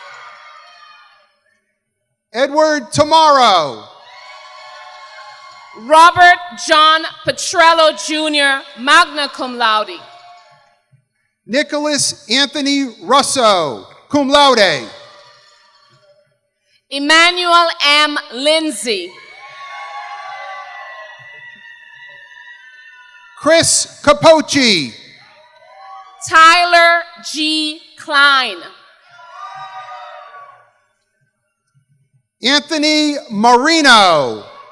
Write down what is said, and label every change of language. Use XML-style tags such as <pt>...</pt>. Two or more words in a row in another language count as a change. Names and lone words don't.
<en>Edward Tomorrow. Robert John Petrello Jr.,</en> <la>magna cum laude.</la> <en>Nicholas Anthony Russo,</en> <la>cum laude.</la> <en>Emmanuel M. Lindsay. Chris Capocci. Tyler G. Klein. Anthony Marino.</en>